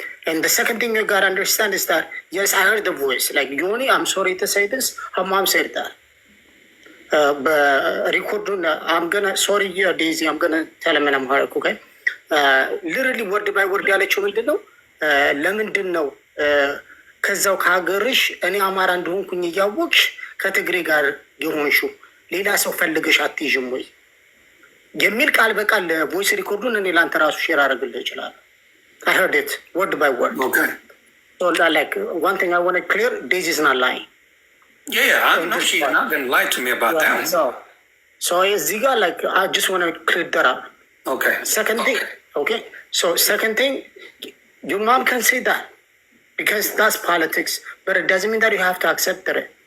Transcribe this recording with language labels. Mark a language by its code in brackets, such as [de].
[en] And the second thing you gotta understand is that, yes, I heard the voice. Like, Yoni, I'm sorry to say this, her mom said that. Record, I'm gonna, sorry, yeah, Daisy, I'm gonna tell him and I'm hard, okay? Literally word by word [am] ያለችው ምንድን ነው? ለምንድን ነው ከዛው ከሀገርሽ እኔ አማራ እንደሆንኩኝ እያወቅሽ ከትግሬ ጋር የሆንሽው ሌላ ሰው ፈልገሽ አትይዥም ወይ የሚል ቃል በቃል ቮይስ ሪኮርዱን እኔ ለአንተ ራሱ ሼር አደርግልህ ይችላል። [en] I heard it word by word. Okay. So like one thing I want to clear, Daisy is not lying. Yeah, I know she's not gonna lie to me about that one. So Ziga, like I just want to clear that up. Okay. Second thing, okay. So second thing, your mom can say that because that's politics, but it doesn't mean that you have to accept it.